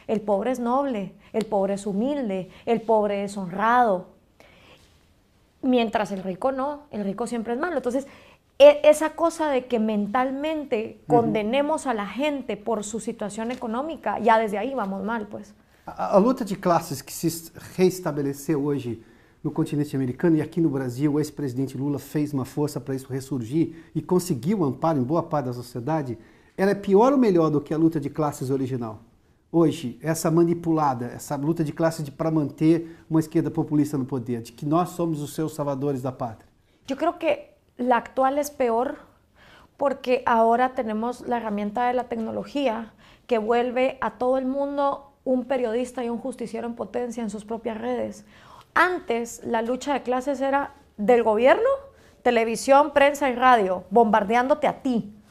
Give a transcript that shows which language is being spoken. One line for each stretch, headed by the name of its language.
Spanish: El pobre es noble, el pobre es humilde, el pobre es honrado, mientras el rico no, el rico siempre es malo. Entonces, esa cosa de que mentalmente condenemos a la gente por su situación económica, ya desde ahí vamos mal, pues.
Portuguese: A luta de classes que se reestabeleceu hoje no continente americano e aqui no Brasil, o ex-presidente Lula fez uma força para isso ressurgir e conseguiu amparo em boa parte da sociedade, ela é pior ou melhor do que a luta de classes original? Hoje, essa manipulada, essa luta de classes para manter uma esquerda populista no poder, de que nós somos os seus salvadores da pátria.
Spanish: Yo creo que la actual es peor porque ahora tenemos la herramienta de la tecnología que vuelve a todo el mundo un periodista y un justiciero en potencia en sus propias redes. Antes, la lucha de clases era del gobierno, televisión, prensa y radio, bombardeándote a ti.